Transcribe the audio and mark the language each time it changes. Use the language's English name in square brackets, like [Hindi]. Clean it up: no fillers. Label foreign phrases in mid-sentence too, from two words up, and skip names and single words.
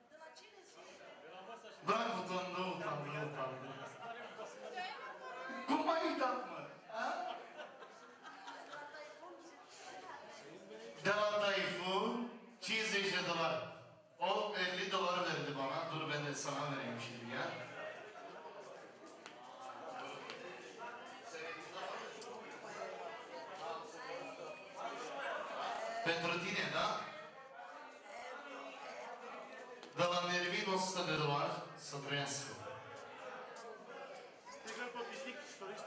[Turkish] Bırak utandı. Kumayı takma. Ha? Devam Tayfun, 250 dolar. O 50 dolar verdi bana. Dur ben de sana vereyim şimdi ya. [Romanian] Pentru tine, da? De la Nervin 100 de dolari să trăiască. Strigă pe pistic, istorist.